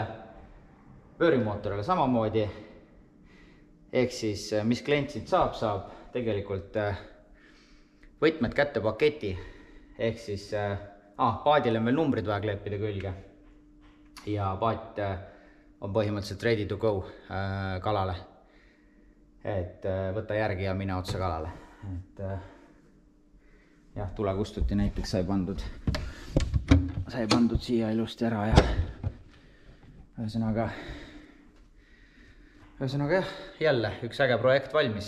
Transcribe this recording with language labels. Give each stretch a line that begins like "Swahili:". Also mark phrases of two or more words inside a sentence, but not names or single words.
Estonian: Vöörimootorile samamoodi. Ehk siis, mis klient siit saab tegelikult võtmed kätte paketi. Ehk siis paadile on veel numbrid vaja kleepida külge ja paat on põhimõtteliselt
English: ready to go
Estonian: kalale. Et võta järgi ja mine otsa kalale. Et jah, tulekustuti näiteks sai pandud siia ilusti ära ja ühesõnaga jah, jälle üks äge projekt valmis.